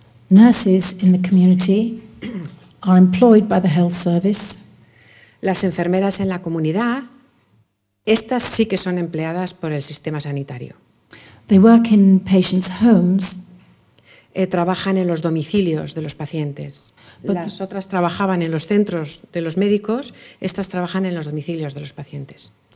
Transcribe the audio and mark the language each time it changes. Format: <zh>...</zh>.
<en>Nurses in the community are employed by the health service.</en> <es>Las enfermeras en la comunidad, estas sí que son empleadas por el sistema sanitario.</es> <en>They work in patients' homes.</en> <es>Trabajan en los domicilios de los pacientes. Las otras trabajaban en los centros de los médicos, estas trabajan en los domicilios de los pacientes.</es>